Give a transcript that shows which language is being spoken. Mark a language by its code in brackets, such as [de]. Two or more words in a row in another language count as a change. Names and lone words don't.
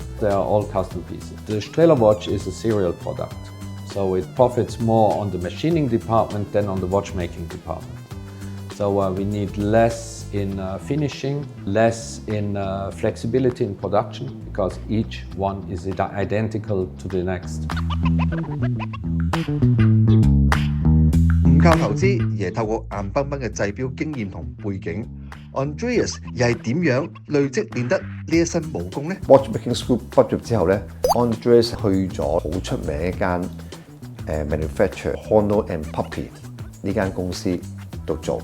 [en] They are all custom pieces. The Strehler watch is a serial product, so it profits more on the machining department than on the watchmaking department. So we need less in finishing, less in flexibility in production, because each one is identical to the next. [yue] 唔靠投資，而係透過硬崩崩嘅製錶經驗同背景 ，Andreas 又係點樣累積練得呢一身武功呢 ？Watchmaking School 畢業之後咧 ，Andreas 去咗好出名一間 manufacturer Horno and Puppy 呢間公司度做。